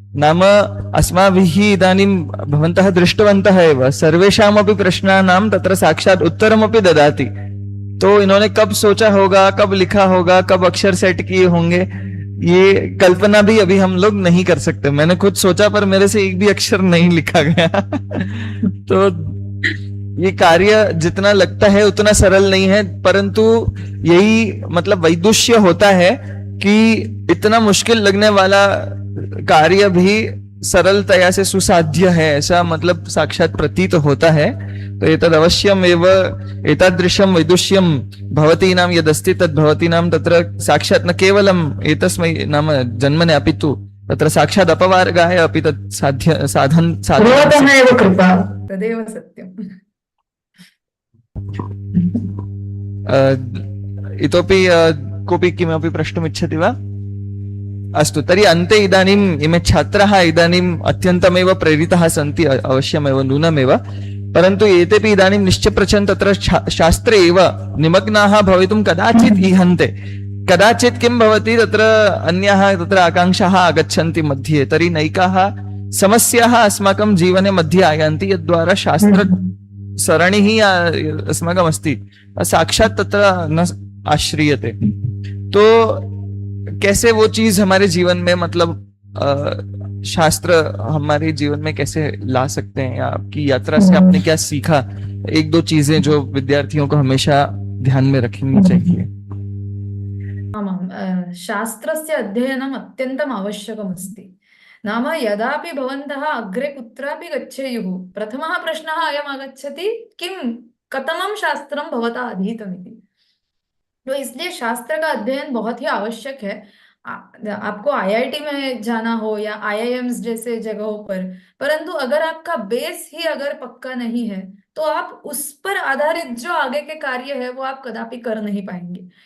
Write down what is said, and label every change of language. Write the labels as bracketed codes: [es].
[sa] नाम अस्माभिः इदानीं भवन्तः दृष्टवन्तः एव सर्वेषामपि प्रश्नानां तत्र साक्षात् उत्तरमपि ददाति। [hi] तो इन्होंने कब सोचा होगा, कब लिखा होगा, कब अक्षर सेट किए होंगे, ये कल्पना भी अभी हम लोग नहीं कर सकते। मैंने खुद सोचा पर मेरे से एक भी अक्षर नहीं लिखा गया। तो ये कार्य जितना लगता है उतना सरल नहीं है, परंतु यही मतलब वैदुष्य होता है कि इतना मुश्किल लगने वाला कार्य भी सरलतया से सुसाध्य है, ऐसा मतलब साक्षात प्रतीत होता है। [sa] तो एतद् अवश्यम एव एतादृशं वैदुष्यं भवतीनां यदस्ति तद् भवतीनां तत्र साक्षात् न केवलम् एतस्मै नाम जन्मने अपि तु तत्र साक्षात् अपवार्गाय अपि तत् साधन भवतः एव कृपा तदेव सत्यम्। इतोपि कोऽपि किमपि प्रष्टुमिच्छति वा? अस्तु, तर्हि अन्ते इदानीम् इमे छात्राः इदानीम् अत्यन्तमेव प्रेरिताः सन्ति, अवश्यमेव नूनमेव, परन्तु एतेपि इदानीं निश्चप्रच्छन् तत्र शास्त्रे एव निमग्नाः भवितुं कदाचित् ईहन्ते। कदाचित् किं भवति, तत्र अन्याः तत्र आकाङ्क्षाः आगच्छन्ति मध्ये, तर्हि नैकाः समस्याः अस्माकं जीवने मध्ये आयान्ति, यद्द्वारा शास्त्र सरणिः अस्माकम् अस्ति साक्षात् तत्र न आश्रियते। [hi] तो कैसे वो चीज हमारे जीवन में मतलब शास्त्र हमारे जीवन में कैसे ला सकते हैं, या आपकी यात्रा से आपने क्या सीखा, एक दो चीजें जो विद्यार्थियों को हमेशा ध्यान में रखनी चाहिए। [sa] आमां शास्त्रस्य अध्ययनम् अत्यन्तम् आवश्यकमस्ति। नाम यदापि भवन्तः अग्रे कुत्रापि गच्छेयुः, प्रथमः प्रश्नः अयम् आगच्छति, किं कथमं शास्त्रं भवता अधीतमिति। [hi] तो इसलिए शास्त्र का अध्ययन बहुत ही आवश्यक है। आपको आईआईटी में जाना हो या आईआईएम्स जैसे जगहों पर, परंतु अगर आपका बेस ही अगर पक्का नहीं है तो आप उस पर आधारित जो आगे के कार्य है वो आप कदापि कर नहीं पाएंगे।